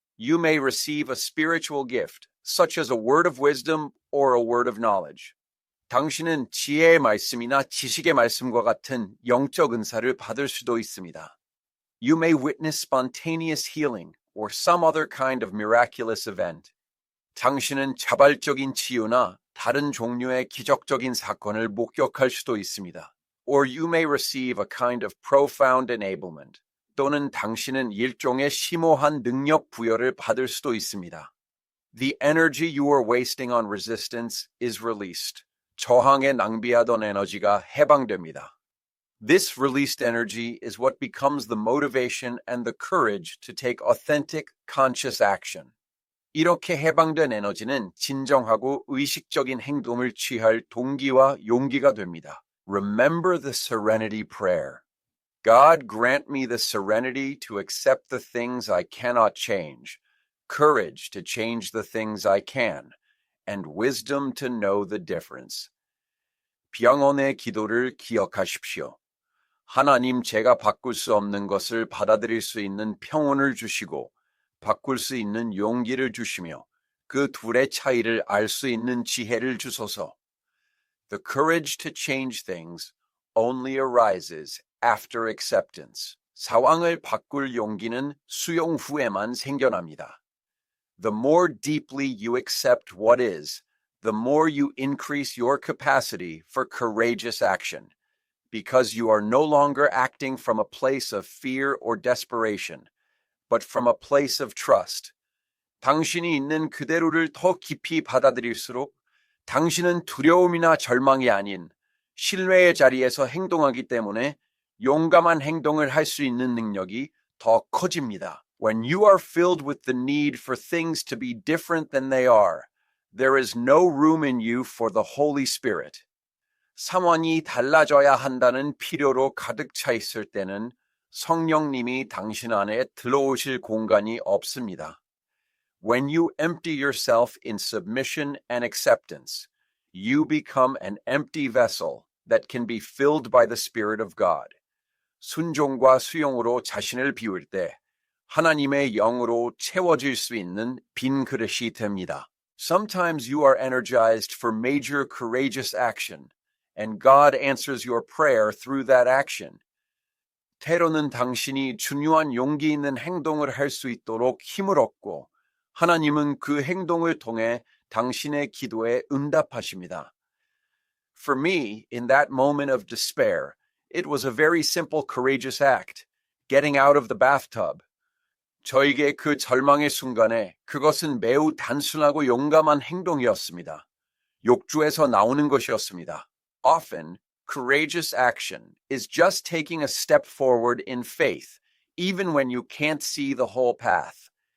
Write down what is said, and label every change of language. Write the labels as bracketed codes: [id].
[en] You may receive a spiritual gift, such as a word of wisdom or a word of knowledge. [ko] 당신은 지혜의 말씀이나 지식의 말씀과 같은 영적 은사를 받을 수도 있습니다. [en] You may witness spontaneous healing or some other kind of miraculous event. [ko] 당신은 자발적인 치유나 다른 종류의 기적적인 사건을 목격할 수도 있습니다. [en] Or you may receive a kind of profound enablement. [ko] 또는 당신은 일종의 심오한 능력 부여를 받을 수도 있습니다. [en] The energy you are wasting on resistance is released. [ko] 저항에 낭비하던 에너지가 해방됩니다. [en] This released energy is what becomes the motivation and the courage to take authentic, conscious action. [ko] 이렇게 해방된 에너지는 진정하고 의식적인 행동을 취할 동기와 용기가 됩니다. [en] Remember the serenity prayer. God grant me the serenity to accept the things I cannot change, courage to change the things I can, and wisdom to know the difference. [ko] 병원의 기도를 기억하십시오. 하나님, 제가 바꿀 수 없는 것을 받아들일 수 있는 평온을 주시고 바꿀 수 있는 용기를 주시며 그 둘의 차이를 알 수 있는 지혜를 주소서. [en] The courage to change things only arises after acceptance. [ko] 상황을 바꿀 용기는 수용 후에만 생겨납니다. [en] The more deeply you accept what is, the more you increase your capacity for courageous action, because you are no longer acting from a place of fear or desperation, but from a place of trust. [ko] 당신이 있는 그대로를 더 깊이 받아들일수록 당신은 두려움이나 절망이 아닌 신뢰의 자리에서 행동하기 때문에 용감한 행동을 할 수 있는 능력이 더 커집니다. [en] When you are filled with the need for things to be different than they are, there is no room in you for the Holy Spirit. [ko] 상황이 달라져야 한다는 필요로 가득 차 있을 때는 성령님이 당신 안에 들어오실 공간이 없습니다. [en] When you empty yourself in submission and acceptance, you become an empty vessel that can be filled by the Spirit of God. [ko] 순종과 수용으로 자신을 비울 때 하나님의 영으로 채워질 수 있는 빈 그릇이 됩니다. [en] Sometimes you are energized for major courageous action, and God answers your prayer through that action. [ko] 때로는 당신이 중요한 용기 있는 행동을 할 수 있도록 힘을 얻고 하나님은 그 행동을 통해 당신의 기도에 응답하십니다. [en] For me, in that moment of despair, it was a very simple courageous act, getting out of the bathtub. [ko] 저에게 그 절망의 순간에 그것은 매우 단순하고 용감한 행동이었습니다. 욕조에서 나오는 것이었습니다. [en] Often, courageous action is just taking a step forward in faith, even when you can't see the whole path.